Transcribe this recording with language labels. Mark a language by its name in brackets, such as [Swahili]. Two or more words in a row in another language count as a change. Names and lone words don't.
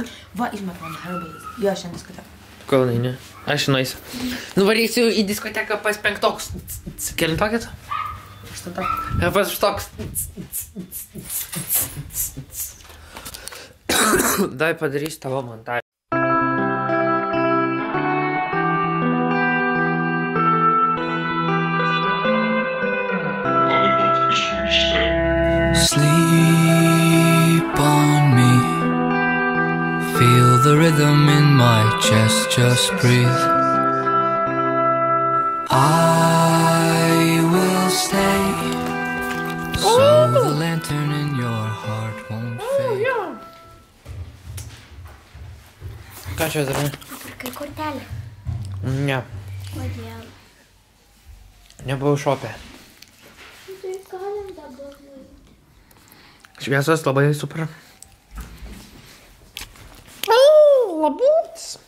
[Lithuanian] Va, išmet man herbalis. Jo, šiandien diskoteka. Kol ne. Aš nueisiu. Nuvarysiu į diskoteką pas penktoks. Kelintokį tu? Aštuntoks. Pas aštuntoks. Dai padarysiu tavo montažą. [English] Sleep on me. Feel the rhythm in my chest, just breathe. I will stay, so the lantern in your heart won't fade. [Lithuanian] Ką čia darai? Kai kortelė. Ne, Kodėl? nebuvau šopė. Tai galim dabar nueiti. Šviesos labai super. Labas.